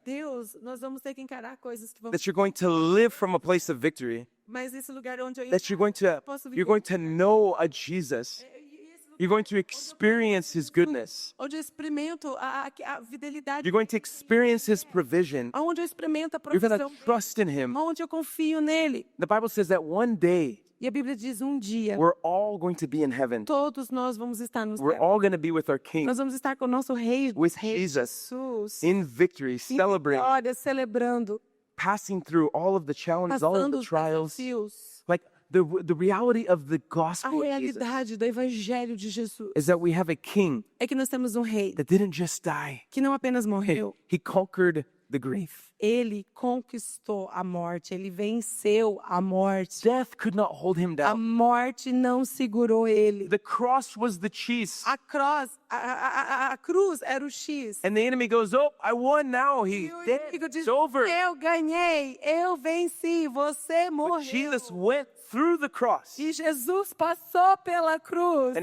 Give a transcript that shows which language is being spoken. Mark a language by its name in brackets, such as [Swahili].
[Portuguese] Deus, nós vamos ter que encarar coisas que vão. [English] That you're going to live from a place of victory. [Portuguese] Mas esse lugar onde eu [English] That you're going to know a Jesus. You're going to experience his goodness. [Portuguese] onde eu experimento a fidelidade, [English] You're going to experience his provision. [Portuguese] onde eu experimento a [English] You're going [Portuguese] provisão, [English] to trust in him. [Portuguese] onde eu confio nele. [English] The Bible says that one day [Portuguese] E a Bíblia diz dia [English] we're all going to be in heaven. [Portuguese] todos nós vamos estar no [English] We're [Portuguese] céu. [English] all going to be with our King [Portuguese] Nós vamos estar com o nosso rei, [English] With [Portuguese] rei [English] Jesus. [Portuguese] Jesus, [English] in victory, [Portuguese] em [English] celebrating, [Portuguese] vitória, celebrando, [English] passing through all of the challenges, all of [Portuguese] passando [English] the [Portuguese] os [English] trials. [Portuguese] desafios. [English] Like the reality of the [Portuguese] A [English] gospel of Jesus [Portuguese] realidade do evangelho de Jesus [English] is that we have a King [Portuguese] é que nós temos um rei [English] that didn't just die. [Portuguese] que não apenas morreu, [English] He conquered the grief. [Portuguese] ele conquistou a morte, ele venceu a morte. [English] Death could not hold him [Portuguese] A [English] down. [Portuguese] morte não segurou ele. [English] The cross was the cheese. [Portuguese] A cruz, a cruz era o X. [English] And the enemy goes, "Oh, I won now. [Portuguese] E [English] He's [Portuguese] o [English] dead. [Portuguese] inimigo diz, [English] It's over." [Portuguese] eu ganhei, eu venci, você [English] But [Portuguese] morreu. [English] Jesus went through the cross. [Portuguese] E Jesus passou pela cruz.